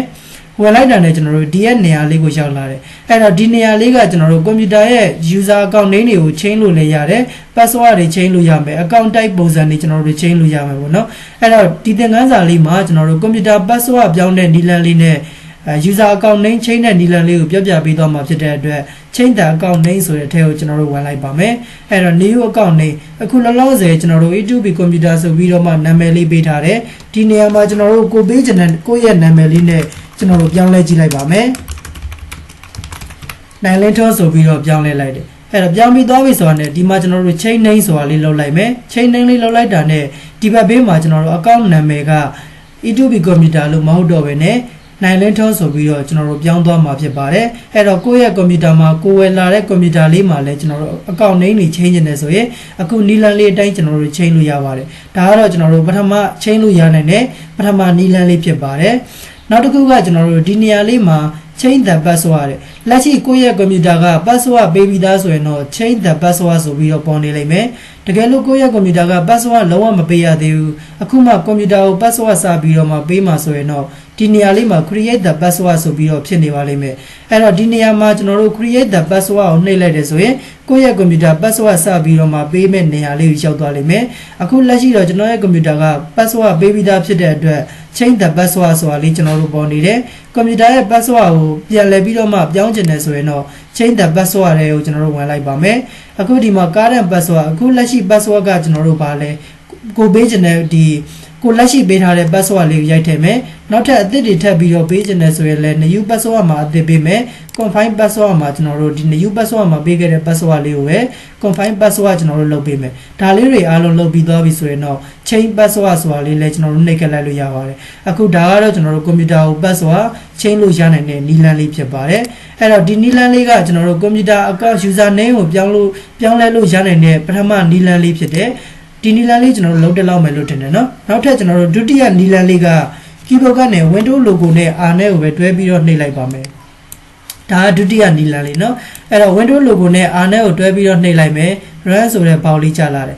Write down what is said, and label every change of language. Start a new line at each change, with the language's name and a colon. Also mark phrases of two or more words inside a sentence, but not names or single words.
Burmese: ဝင်လိုက်တာနဲ့ကျွန်တော်တို့ဒီရဲ့နေရာလေးကိုရောက်လာတယ်အဲ့တော့ဒီနေရာလေးကကျွန်တော်တို့ computer ရဲ့
English: user account name
Burmese: တွေကို change လို့လည်းရတယ် password တွေ change လို့ရမယ်
English: account type
Burmese: ပုံစံတွေကျွန်တော်တို့ change လို့ရမယ်ပေါ့နော်အဲ့တော့ဒီသင်ခန်းစာလေးမှာကျွန်တော်တို့
English: computer password
Burmese: ပြောင်းတဲ့နည်းလမ်းလေးနဲ့
English: user account name change
Burmese: တဲ့နည်းလမ်းလေးကိုပြပေးသွားမှာဖြစ်တဲ့အတွက်
English: change the account name
Burmese: ဆိုတဲ့အထဲကိုကျွန်တော်တို့ဝင်လိုက်ပါမယ်အဲ့တော့
English: new account name
Burmese: အခုလောလောဆယ်ကျွန်တော်တို့ E2B computer ဆိုပြီးတော့မှနာမည်လေးပေးထားတယ်ဒီနေရာမှာကျွန်တော်တို့ကိုပေးချင်တဲ့ကိုယ့်ရဲ့နာမည်လေးနဲ့ကျွန်တော်တို့ပြောင်းလဲကြည့်လိုက်ပါမယ် နိုင်လင်းထွန်းဆိုပြီးတော့ပြောင်းလဲလိုက်တယ်အဲ့တော့ပြောင်းပြီးသွားပြီဆိုတာနဲ့ဒီမှာကျွန်တော်တို့
English: chain name
Burmese: ဆိုတာလေးလောက်လိုက်မယ်
English: chain name
Burmese: လေးလောက်လိုက်တာနဲ့ဒီဘက်ဘေးမှာကျွန်တော်တို့ account နာမည်က E2B computer လို့မဟုတ်တော့ဘဲနဲ့နိုင်လင်းထွန်းဆိုပြီးတော့ကျွန်တော်တို့ပြောင်းသွားမှာဖြစ်ပါတယ်အဲ့တော့ကိုယ့်ရဲ့ computer မှာကိုယ်ဝယ်လာတဲ့ computer လေးမှာလည်းကျွန်တော်တို့
English: account name
Burmese: တွေ change နေတယ်ဆိုရင်အခုနီလန်လေးအတိုင်းကျွန်တော်တို့ change လို့ရပါတယ်ဒါကတော့ကျွန်တော်တို့ပထမ change လို့ရနိုင်တဲ့ပထမနီလန်လေး ဖြစ်ပါတယ်နောက်တစ်ခုကကျွန်တော်တို့ဒီနေရာလေးမှာ
English: change the password
Burmese: လက်ရှိကိုယ့်ရဲ့ computer က password ပေးပြီးသားဆိုရင်တော့
English: change the password
Burmese: ဆိုပြီးတော့ပေါ်နေလိမ့်မယ်တကယ်လို့ကိုယ့်ရဲ့ computer က password လုံးဝမပေးရသေးဘူးအခုမှ computer ကို password စပြီးတော့မှပေးမှာဆိုရင်တော့ဒီနေရာလေးမှာ
English: create the password
Burmese: ဆိုပြီးတော့ဖြစ်နေပါလိမ့်မယ်အဲ့တော့ဒီနေရာမှာကျွန်တော်တို့ create
English: the password
Burmese: ကိုနှိပ်လိုက်တယ်ဆိုရင်ကိုယ့်ရဲ့
English: computer password
Burmese: စပြီးတော့မှပေးမဲ့နေရာလေးကိုရောက်သွားလိမ့်မယ်အခုလက်ရှိတော့ကျွန်တော်ရဲ့ computer က password ပေးပြီးသားဖြစ်တဲ့အတွက်
English: change the password
Burmese: ဆိုတာလေးကျွန်တော်တို့ပေါ်နေတယ် computer ရဲ့ password ကိုပြန်လည်ပြီးတော့မှပြောင်းချင်တယ်ဆိုရင်တော့
English: change the
Burmese: password တွေကိုကျွန်တော်တို့ဝင်လိုက်ပါမယ်အခုဒီမှာ
English: current password
Burmese: အခုလက်ရှိ password ကကျွန်တော်တို့ပါလဲကိုပေးချင်တဲ့ဒီကိုလက်ရှိပေးထားတဲ့ password လေးကိုရိုက်ထည့်မယ်နောက်ထပ်အသစ်တွေထပ်ပြီးတော့ပေးချင်တယ်ဆို ရင်လည်း
English: new password
Burmese: မှာအသစ်ပေးမယ်
English: confine password
Burmese: မှာကျွန်တော်တို့ဒီ
English: new password
Burmese: မှာပေးခဲ့တဲ့ password လေးကိုပဲ
English: confine password
Burmese: ကျွန်တော်တို့လုပ်ပေးမယ်ဒါလေးတွေအားလုံးလုပ် ပြီးသွားပြီဆိုရင်တော့
English: change password
Burmese: ဆိုတာလေးလည်းကျွန်တော်တို့နှိပ်ခက်လိုက်လို့ရပါတယ်အခုဒါကတော့ကျွန်တော်တို့ computer ကို
English: password change
Burmese: လို့ရနိုင်တဲ့နည်းလမ်းလေးဖြစ်ပါတယ်အဲ့တော့ဒီနည်းလမ်းလေးကကျွန်တော်တို့
English: computer account user name
Burmese: ကိုပြောင်းလဲလို့ရနိုင်တဲ့ပထမနည်းလမ်းလေးဖြစ်တဲ့ဒီနီလန်လေးကျွန်တော်တို့လုံးတက်လောက်မယ်လို့ထင်တယ်နော်နောက်ထပ်ကျွန်တော်တို့ဒုတိယနီလန်လေးက keyboard ကနေ
English: window logo
Burmese: နဲ့ R နဲ့ကိုပဲတွဲပြီးတော့နှိပ်လိုက်ပါမယ်ဒါကဒုတိယနီလန်လေးနော်အဲ့တော့
English: window logo
Burmese: နဲ့ R နဲ့ကိုတွဲပြီးတော့နှိပ်လိုက်မယ် run ဆိုတဲ့ဘောက်လေးချလာတယ်ဒီ